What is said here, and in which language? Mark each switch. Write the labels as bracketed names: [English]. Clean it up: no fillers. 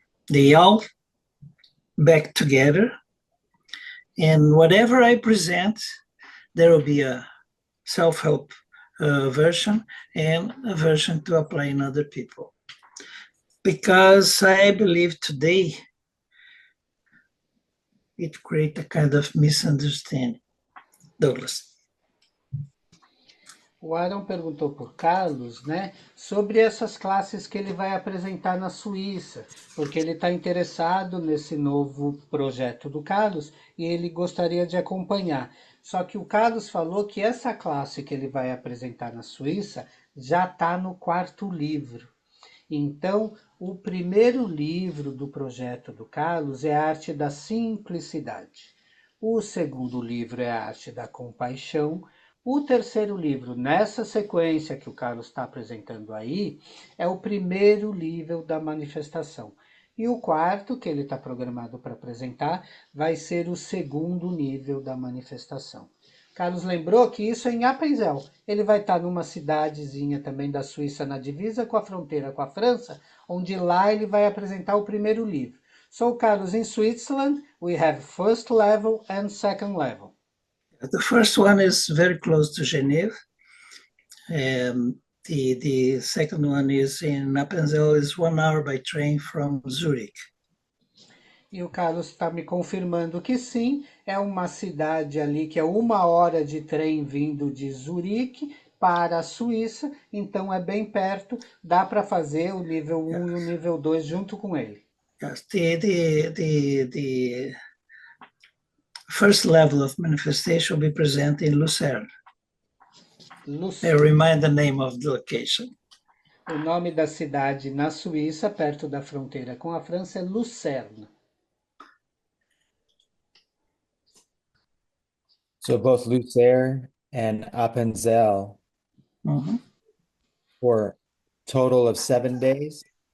[English] They all back together. And whatever I present, there will be a self-help version and a version to apply in other people. Because I believe today it creates a kind of misunderstanding. Douglas. [Portuguese] O Aaron perguntou por Carlos, né, sobre essas classes que ele vai apresentar na Suíça, porque ele está interessado nesse novo projeto do Carlos e ele gostaria de acompanhar. Só que o Carlos falou que essa classe que ele vai apresentar na Suíça já está no 4º livro. Então, o primeiro livro do projeto do Carlos é a Arte da Simplicidade. O segundo livro é A Arte da Compaixão. O terceiro livro, nessa sequência que o Carlos está apresentando aí, é o primeiro nível da manifestação. E o quarto, que ele está programado para apresentar, vai ser o segundo nível da manifestação. Carlos lembrou que isso é em Appenzell. Ele vai estar numa cidadezinha também da Suíça, na divisa com a fronteira com a França, onde lá ele vai apresentar o primeiro livro. [English] So, Carlos, in Switzerland, we have first level and second level. The first one is very close to Geneva. The second one is in Appenzell, is 1 hour by train from Zurich. [Portuguese] E o Carlos está me confirmando que sim, é uma cidade ali que é 1 hora de trem vindo de Zurique para a Suíça, então é bem perto, dá para fazer o nível 1 e o nível 2 junto com ele. [English] Yes, the first level of manifestation will be present in Lucerne. I remind the name of the location. [Portuguese] O nome da cidade na Suíça, perto da fronteira com a França, é Lucerne. [English] So both Lucerne and Appenzell for total of 7 days?